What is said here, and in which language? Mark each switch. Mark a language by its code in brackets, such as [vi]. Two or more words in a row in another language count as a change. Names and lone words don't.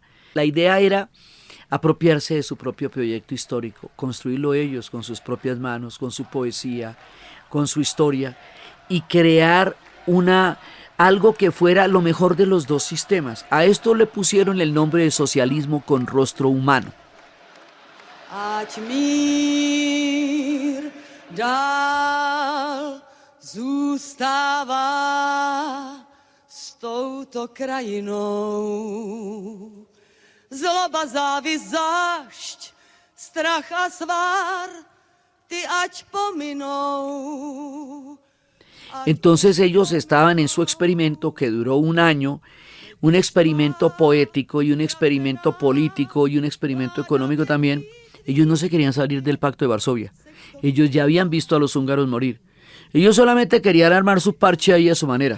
[es] La idea era apropiarse de su propio proyecto histórico, construirlo ellos con sus propias manos, con su poesía, con su historia, y crear algo que fuera lo mejor de los dos sistemas. A esto le pusieron el nombre de socialismo con rostro humano. [cs] Ať mír dál zůstává s touto krajinou. Zloba, závist, zášť, strach a svár, ty ať pominou. [es] Entonces ellos estaban en su experimento que duró un año, un experimento poético y un experimento político y un experimento económico también. Ellos no se querían salir del Pacto de Varsovia. Ellos ya habían visto a los húngaros morir. Ellos solamente querían armar su parche ahí a su manera.